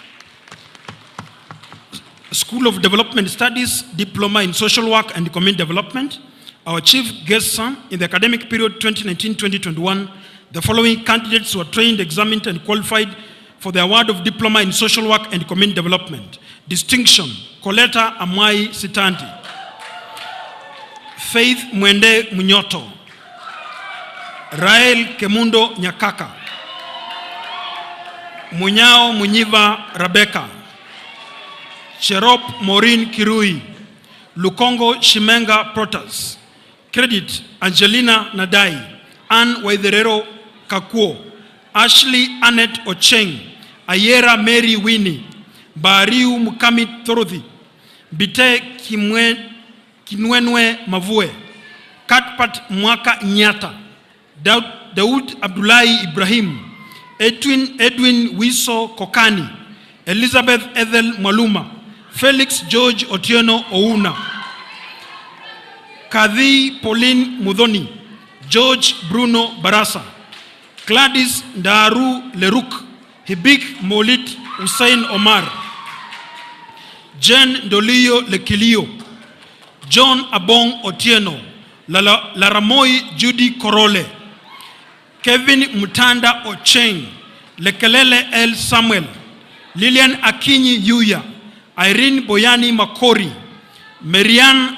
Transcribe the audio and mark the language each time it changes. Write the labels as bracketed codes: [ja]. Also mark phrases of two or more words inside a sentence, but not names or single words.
[en] School of Development Studies, Diploma in Social Work and Community Development. Our chief guest in the academic period 2019-2021, the following candidates were trained, examined, and qualified for the award of Diploma in Social Work and Community Development. Distinction: Coletta Amai Sitanti, Faith Mwende Munyoto, Rael Kemundo Nyakaka, Munyao Munyiva Rebecca, Cherop Maureen Kirui, Lukongo Shimenga Protas, Credit Angelina Nadai, Ann Waitherero Kakuo, Ashley Annette Ocheng, Ayera Mary Winnie, Bariu Mukamit Thorothi, Bite Kinwenwe Mavue, Katpat Mwaka Nyata, Daud Abdullahi Ibrahim, Edwin Wiso Kokani, Elizabeth Ethel Maluma, Felix George Otieno Ouna, Kadhi Pauline Mudhoni, George Bruno Barasa, Gladys Daru Leruk, Hibik Molit Hussein Omar, Jen Dolio Lekilio, John Abong Otieno, Laramoi Judy Korole, Kevin Mutanda Ocheng, Lekelele El Samuel, Lilian Akinyi Yuya, Irene Boyani Makori, Marian